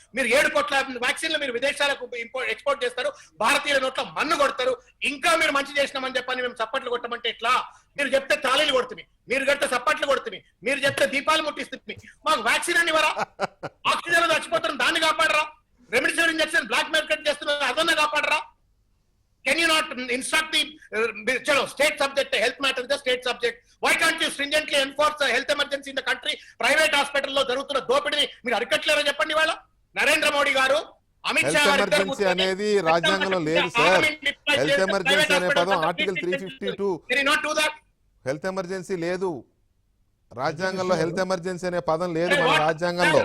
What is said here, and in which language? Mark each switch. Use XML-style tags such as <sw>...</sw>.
<te>మీరు 7 కోట్ల వ్యాక్సిన్లు మీరు విదేశాలకు ఎక్స్పోర్ట్ చేస్తారు, భారతీయుల నోట్ల మన్ను కొడతారు. ఇంకా మీరు మంచి చేసినామని చెప్పని మేము చప్పట్లు కొట్టమంటే ఎట్లా? మీరు చెప్తే తాళీలు కొడుతుంది, మీరు చెప్తే చప్పట్లు కొడుతుంది, మీరు చెప్తే దీపాలు ముట్టిస్తుంది. మాకు వ్యాక్సిన్ అని ఇవ్వరా? ఆక్సిజన్ చచ్చిపోతున్నారు, దాన్ని కాపాడరా? రెమిడిసివిర్ ఇంజెక్షన్ బ్లాక్ మార్కెట్ చేస్తున్నారు, అదన్నా కాపాడరా?</te> <en>Can you not instruct the state subject, health matter is the state subject. Why can't you stringently enforce a health emergency in the country?</en> <te>Private hospital లో జరుగుతున్న దోపిడీని మీరు అరికట్టలేరని చెప్పండి. వాళ్ళ నరేంద్ర మోడీ గారు, అమిత్ షా గారు ఎమర్జెన్సీ అనేది రాజ్యాంగంలో లేదు సార్. హెల్త్ ఎమర్జెన్సీ అనే పదం ఆర్టికల్ 352 హెల్త్ ఎమర్జెన్సీ లేదు. రాజ్యాంగంలో హెల్త్ ఎమర్జెన్సీ అనే పదం లేదు మన రాజ్యాంగంలో.</te>